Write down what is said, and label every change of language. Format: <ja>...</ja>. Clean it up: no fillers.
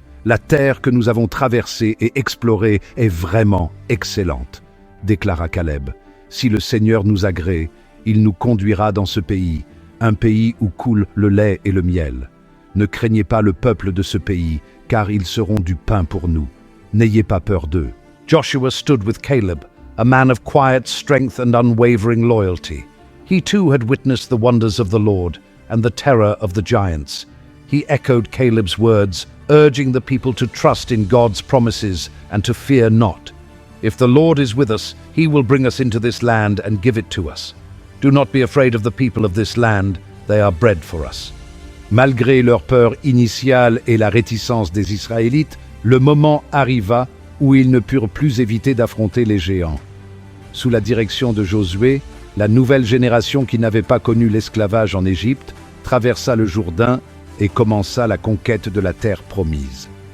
<fr>La terre que nous avons traversée et explorée est vraiment excellente, déclara Caleb. Si le Seigneur nous agrée, il nous conduira dans ce pays, un pays où coule le lait et le miel. Ne craignez pas le peuple de ce pays, car ils seront du pain pour nous. N'ayez pas peur d'eux.</fr> <en>Joshua stood with Caleb, a man of quiet strength and unwavering loyalty. He too had witnessed the wonders of the Lord and the terror of the giants. He echoed Caleb's words, urging the people to trust in God's promises and to fear not. If the Lord is with us, he will bring us into this land and give it to us. Do not be afraid of the people of this land, they are bread for us.</en> <fr>Malgré leur peur initiale et la réticence des Israélites, le moment arriva où ils ne purent plus éviter d'affronter les géants. Sous la direction de Josué, la nouvelle génération qui n'avait pas connu l'esclavage en Égypte traversa le Jourdain et commença la conquête de la terre promise.</fr>